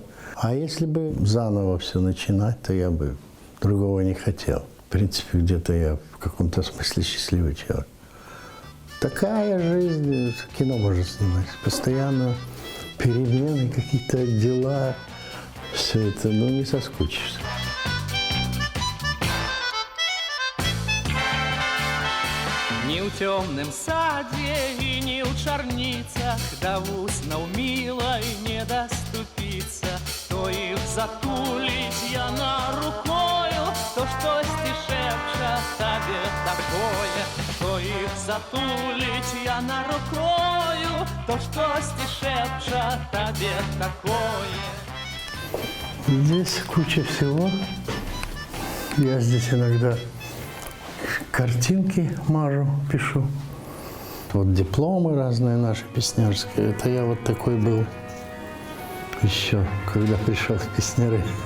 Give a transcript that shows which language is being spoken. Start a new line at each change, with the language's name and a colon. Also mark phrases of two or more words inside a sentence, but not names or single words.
Russian: А если бы заново все начинать, то я бы другого не хотел. В принципе, где-то я в каком-то смысле счастливый человек. Такая жизнь, кино можно снимать, постоянно перемены, какие-то дела, все это, ну, не соскучишься.
Belarusian: Ні ў цёмным садзе і ні ў чарніцах да вуснаў мілай не даступіцца. То іх затуліць яна рукою, то штосьці шэпча табе такое. То іх затуліць яна рукою, то штосьці шэпча табе такое.
Russian: Здесь куча всего. Я здесь иногда картинки мажу, пишу. Вот дипломы разные наши песнярские. Это я вот такой был еще, когда пришел в песняры.